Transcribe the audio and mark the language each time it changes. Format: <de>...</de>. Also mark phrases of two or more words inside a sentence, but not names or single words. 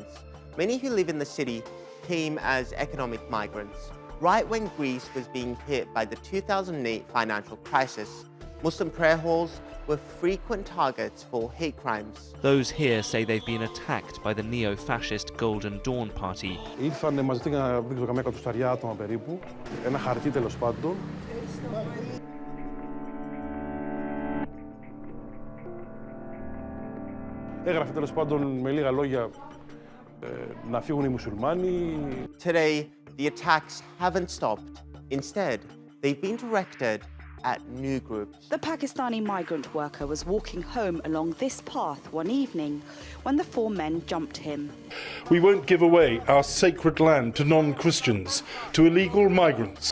<en>Many who live in the city came as economic migrants. Right when Greece was being hit by the 2008 financial crisis, Muslim prayer halls were frequent targets for hate crimes. Those here say they've been attacked by the neo-fascist Golden Dawn Party.</en> <el>Ήρθανε μαζί για να καμιά κατοσταριά άτομα περίπου, ένα χαρτί τέλος πάντων. Έγραφε τέλος πάντων με λίγα λόγια να φύγουν οι μουσουλμάνοι.</el> <en>Today, the attacks haven't stopped. Instead, they've been directed at new groups. The Pakistani migrant worker was walking home along this path one evening when the 4 men jumped him. We won't give away our sacred land to non-Christians, to illegal migrants.</en>